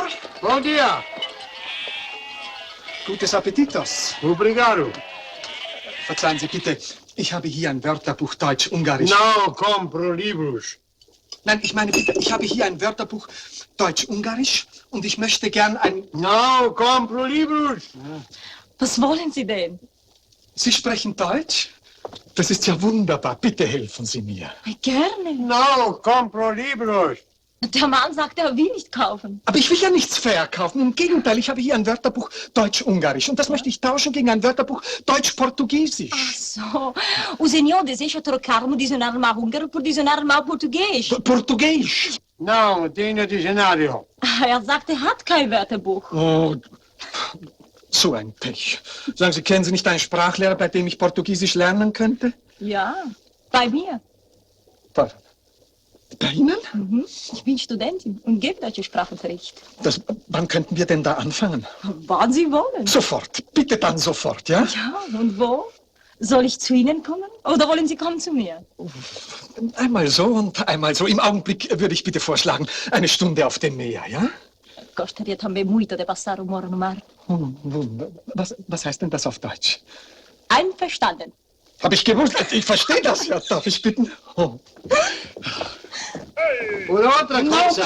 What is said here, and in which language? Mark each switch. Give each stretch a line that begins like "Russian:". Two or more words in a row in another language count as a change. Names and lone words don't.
Portuguese: Bom dia.
German: Gutes Appetitos.
Portuguese: Obrigado.
German: Verzeihen Sie bitte, ich habe hier ein Wörterbuch Deutsch-Ungarisch.
Spanish: No compro libros.
German: Nein, ich meine bitte, ich habe hier ein Wörterbuch Deutsch-Ungarisch und ich möchte gern ein...
Spanish: No compro libros.
German: Was wollen Sie denn? Sie sprechen Deutsch? Das ist ja wunderbar. Bitte helfen Sie mir. Gerne.
Spanish: No compro libros.
German: Der Mann sagt, er will nicht kaufen. Aber ich will ja nichts verkaufen. Im Gegenteil, ich habe hier ein Wörterbuch Deutsch-Ungarisch. Und das möchte ich tauschen gegen ein Wörterbuch Deutsch-Portugiesisch. Ach so.
Portuguese: O senhor deseja trocar um dicionário mau húngaro por dicionário mau português?
German: Portugiesisch?
Portuguese: Não, tenho dicionário.
German: Er sagt, er hat kein Wörterbuch. Oh, so ein Pech. Sagen Sie, kennen Sie nicht einen Sprachlehrer, bei dem ich Portugiesisch lernen könnte? Ja, bei mir. Bei Ihnen? Mhm. Ich bin Studentin und gebe deutsche Sprachunterricht. Wann könnten wir denn da anfangen? Wann Sie wollen. Sofort. Bitte dann sofort, ja? Ja, und wo? Soll ich zu Ihnen kommen oder wollen Sie kommen zu mir? Einmal so und einmal so. Im Augenblick würde ich bitte vorschlagen, eine Stunde auf dem Meer, ja?
Portuguese: Gostaria também muito de passar o moro no mar.
German: Oh, Wunder. Was heißt denn das auf Deutsch? Einverstanden. Hab ich gewusst, ich verstehe das ja. Darf ich bitten? Oh.
Spanish: Una otra No cosa.